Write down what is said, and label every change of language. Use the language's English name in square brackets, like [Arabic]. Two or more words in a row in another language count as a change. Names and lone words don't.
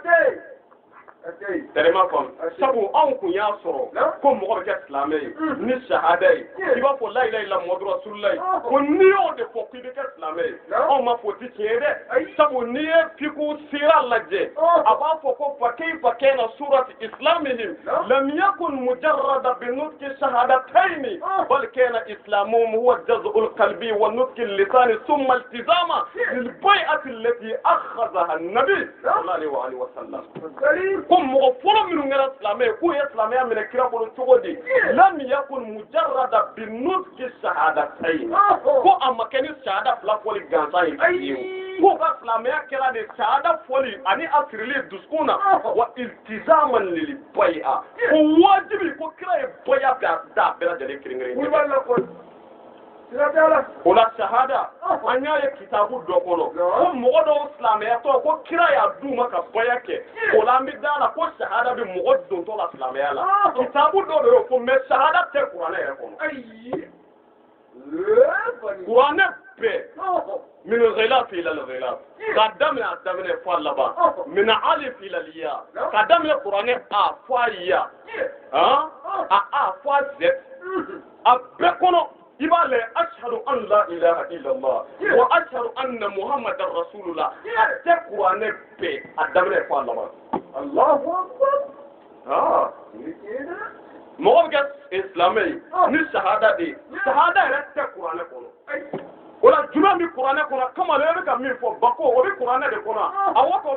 [Bambara] tɛrɛma faamu sabu anw kun y'a sɔrɔ ko mɔgɔ bɛ kɛ silamɛ ye ni shahada ye i b'a fɔ [Arabic] لا إله إلا محمد رسول الله [Bambara] ko n'i y'o de fɔ k'i bɛ kɛ silamɛ ye anw ma fɔ o ti tiɲɛ ye dɛ sabu n'i ye fiqhu sira lajɛ a b'a fɔ ko [Arabic] فكيف كان صورة إسلامهم لم يكن مجردا بنطق الشهادتين بل كان إسلامهم هو جزم القلب ونطق اللسان ثم التزام للبيعة التي أخذها النبي صلى الله عليه وسلم [Bambara] ko mɔgɔ fɔlɔ minnu kɛra silamɛ ye k'u ye silamɛya minɛ kira bolo cogo di [Arabic] لم يكن مجردا بنطق الشهادتين [Bambara] ko a ma kɛ ni shahada fila fɔli gansan ye k'u ka silamɛya kɛra de shahada fɔli ani a sirili dusukun na [Arabic] والتزاما للبيعة [Bambara] ko wajibi ko kira ye baya da bɛɛ lajɛlen kelen-kelen o la shahada an y'a ye kitabu dɔ kɔnɔ ko mɔgɔ dɔw silamɛyatɔ ko kira y'a d'u ma ka baya kɛ o la an bɛ da la ko shahada bɛ mɔgɔ dontɔ la silamɛya la kitabu dɔ de y'o fɔ mɛ shahada tɛ kuranɛ yɛrɛ kɔnɔ kuranɛ bɛɛ [Arabic] من الغلاف إلى الغلاف [Bambara] ka daminɛ a daminɛ fɔ a laban [Arabic] من الألف إلى الياء [Bambara] ka daminɛ kuranɛ a fɔ a ya a fɔ a z a bɛɛ kɔnɔ i b'a lajɛ [Arabic] أشهد أن لا إله إلا الله وأشهد أن محمدا رسول الله [Bambara] a tɛ kuranɛ bɛɛ a daminɛ fɔ a laban [Arabic] الله أكبر [Bambara] mɔgɔ bɛ kɛ silamɛ ye ni shahada de ye shahada yɛrɛ tɛ kuranɛ kɔnɔ o la jumɛn bɛ kuranɛ kɔnɔ kamalen e bɛ ka min fɔ bako o bɛ kuranɛ de kɔnɔ a waati o